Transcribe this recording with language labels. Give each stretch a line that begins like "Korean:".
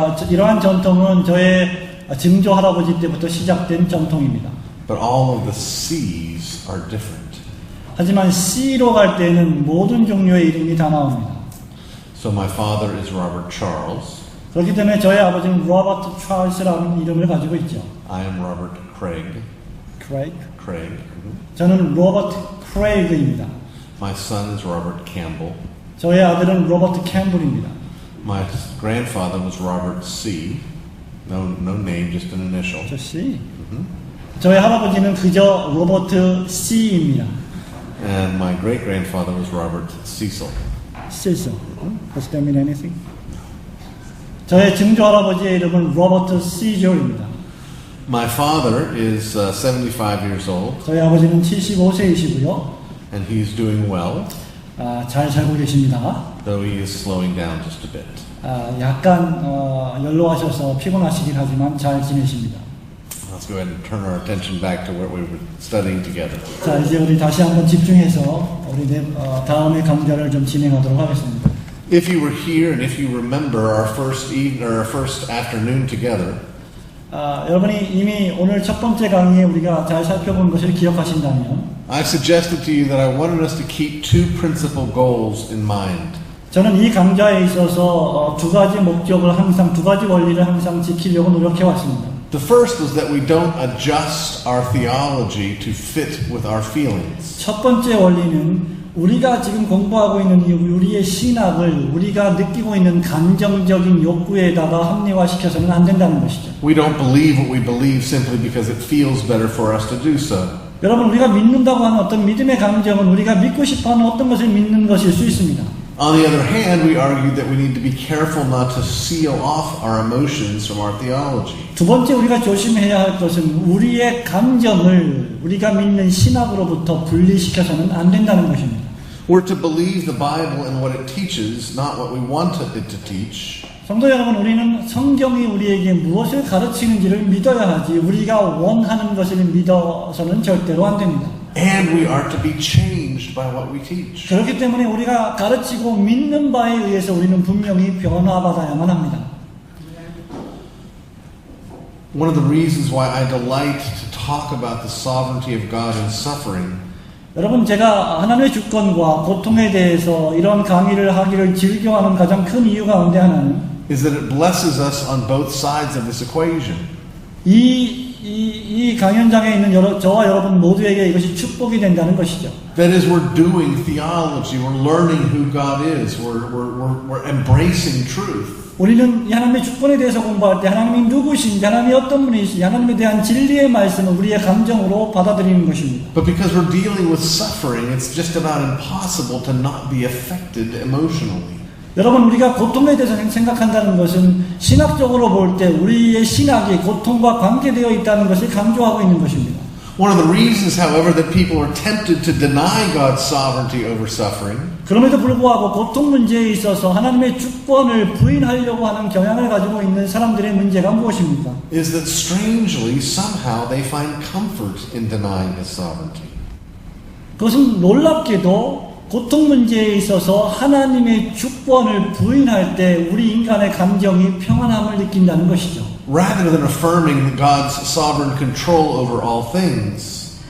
Korean: 이러한 전통은 저의 증조 할아버지 때부터 시작된 전통입니다.
English: But all of the C's are different.
Korean: 하지만 C로 갈 때는 모든 종류의 이름이 다 나옵니다.
English: So my father is Robert Charles.
Korean: 그렇기 때문에 저의 아버지는 로버트 찰스라는 이름을 가지고 있죠.
English: I am Robert Craig. Craig.
Korean: 저는 로버트 크레이그입니다.
English: My son is Robert Campbell.
Korean: 저의 아들은 로버트 캠블입니다.
English: My grandfather was Robert C. No name, just an initial.
Korean: 저 C. 저의 할아버지는 그저 로버트 C입니다.
English: And my great-grandfather was Robert Cecil. Cecil. Does that mean anything?
Korean: 저의 증조 할아버지의 이름은 로버트 시졸입니다.
English: My father is 75 years old.
Korean: 저희 아버지는 75세이시고요.
English: And he's doing well.
Korean: 잘 살고 계십니다.
English: Though he is slowing down just a bit.
Korean: 약간 연로하셔서 피곤하시긴 하지만 잘 지내십니다.
English: Let's go ahead and turn our attention back to what we were studying together.
Korean: 자, 이제 우리 다시 한번 집중해서 우리 다음의 강좌를 좀 진행하도록 하겠습니다.
English: If you were here and if you remember our first evening or our first afternoon together,
Korean: 여러분이 이미 오늘 첫 번째 강의에 우리가 잘 살펴본 것을 기억하신다면,
English: I suggested to you that I wanted us to keep two principal goals in mind.
Korean: 저는 이 강좌에 있어서 두 가지 목적을 항상, 두 가지 원리를 항상 지키려고 노력해 왔습니다.
English: The first was that we don't adjust our theology to fit with our feelings.
Korean: 첫 번째 원리는 우리가 지금 공부하고 있는 이 우리의 신학을 우리가 느끼고 있는 감정적인 욕구에다가 합리화시켜서는 안 된다는 것이죠.
English: We don't believe what we believe simply because it feels better for us to do so.
Korean: 여러분, 우리가 믿는다고 하는 어떤 믿음의 감정은 우리가 믿고 싶어하는 어떤 것을 믿는 것일 수 있습니다.
English: On the other hand, we argued that we need to be careful not to seal off our emotions from our theology.
Korean: 두 번째 우리가 조심해야 할 것은 우리의 감정을 우리가 믿는 신학으로부터 분리시켜서는 안 된다는 것입니다.
English: We're to believe the Bible and what it teaches, not what we want it to teach.
Korean: 성도 여러분, 우리는 성경이 우리에게 무엇을 가르치는지를 믿어야 하지 우리가 원하는 것을 믿어서는 절대로 안 됩니다.
English: And we are to be changed by what we teach.
Korean: 그렇기 때문에 우리가 가르치고 믿는 바에 의해서 우리는 분명히 변화받아야만 합니다.
English: One of the reasons why I delight to talk about the sovereignty of God in suffering
Korean: 여러분, 제가 하나님의 주권과 고통에 대해서 이런 강의를 하기를 즐겨하는 가장 큰 이유 가운데 하나는
English: is that it blesses us on both sides of this equation.
Korean: 이 강연장에 있는 저와 여러분 모두에게 이것이 축복이 된다는 것이죠.
English: That is, we're doing theology, we're learning who God is, we're embracing truth.
Korean: 우리는 하나님의 주권에 대해서 공부할 때 하나님이 누구신지, 하나님이 어떤 분이신지, 하나님에 대한 진리의 말씀을 우리의 감정으로 받아들이는 것입니다.
English: But because we're dealing with suffering, it's just about impossible to not be affected emotionally.
Korean: 여러분, 우리가 고통에 대해서 생각한다는 것은 신학적으로 볼 때 우리의 신학이 고통과 관계되어 있다는 것을 강조하고 있는 것입니다.
English: One of the reasons, however, that people are tempted to deny God's sovereignty over suffering
Korean: 그럼에도 불구하고 고통 문제에 있어서 하나님의 주권을 부인하려고 하는 경향을 가지고 있는 사람들의 문제가 무엇입니까?
English: is that strangely, somehow they find comfort in denying His sovereignty.
Korean: 그것은 놀랍게도 고통 문제에 있어서 하나님의 주권을 부인할 때 우리 인간의 감정이 평안함을 느낀다는 것이죠.
English: rather than affirming God's sovereign control over all things.